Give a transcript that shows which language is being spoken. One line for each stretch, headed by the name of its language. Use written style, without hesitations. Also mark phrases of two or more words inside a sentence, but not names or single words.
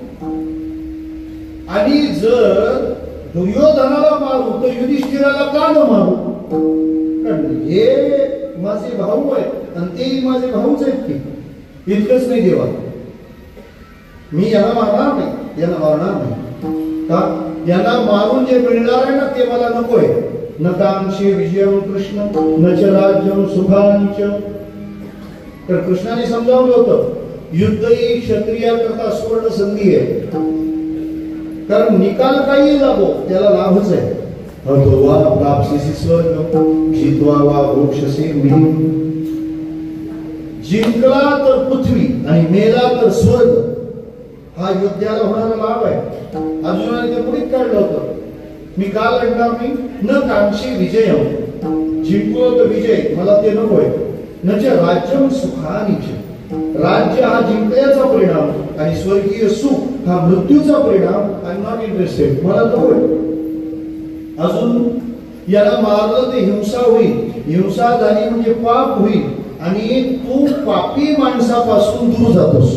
Marathi: आणि जर दुर्योधनाला मारू तर युधिष्ठिराला का न मारू? कारण हे माझे भाऊ आहेत आणि तेही माझे भाऊच आहेत की. इतकंच नाही देवा, मी यांना मारणार नाही, यांना मारणार नाही. का? यांना मारून जे मिळणार आहे ना ते मला नकोय.
Sanskrit: न कांक्षे विजयम कृष्ण न च राज्यम सुखांच.
Marathi: तर कृष्णाने समजावलं होतं, युद्ध ही क्षत्रियाकरता सुवर्ण संधी आहे. कारण निकाल काही लाभो त्याला लाभच आहे.
Sanskrit: अथवा प्राप्सिसी स्वर्ग जित्वा वा मोक्षसे मिळून.
Marathi: जिंकला तर पृथ्वी आणि मेला तर स्वर्ग, हा युद्धाला होणारा लाभ आहे. अर्जुनाने ते पुढे काढलं होतं, मी का लढणार नाही.
Sanskrit: न कांक्षी विजयम,
Marathi: जिंकलो तर विजय मला ते नकोय.
Sanskrit: न च राज्यम सुखानीच,
Marathi: राज्य हा जिंकण्याचा परिणाम आणि स्वर्गीय सुख हा मृत्यूचा परिणाम.
English: I am not interested,
Marathi: मला नकोय. अजून याला मारलं ते हिंसा होईल, हिंसा झाली म्हणजे पाप होईल आणि तू पापी माणसापासून दूर जातोस.